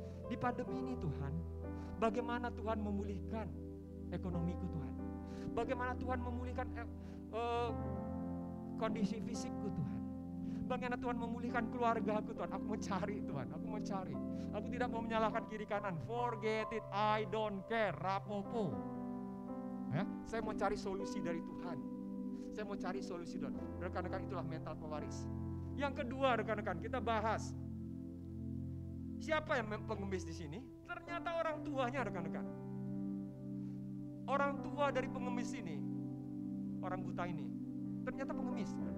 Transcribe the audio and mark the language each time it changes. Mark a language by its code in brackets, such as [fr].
[id] Di pandemi ini Tuhan, bagaimana Tuhan memulihkan ekonomiku Tuhan? Bagaimana Tuhan memulihkan kondisi fisikku Tuhan? Bagaimana Tuhan memulihkan keluarga aku Tuhan? Aku mencari Tuhan, aku mencari. Aku tidak mau menyalahkan kiri kanan. [en] Forget it, I don't care, [jv] rapopo. [id] Ya, saya mau cari solusi dari Tuhan. Saya mau cari solusi Tuhan. Rekan-rekan, itulah mental pewaris. Yang kedua rekan-rekan, kita bahas. Siapa yang pengemis di sini? Ternyata orang tuanya rekan-rekan. Orang tua dari pengemis ini, orang buta ini, ternyata pengemis.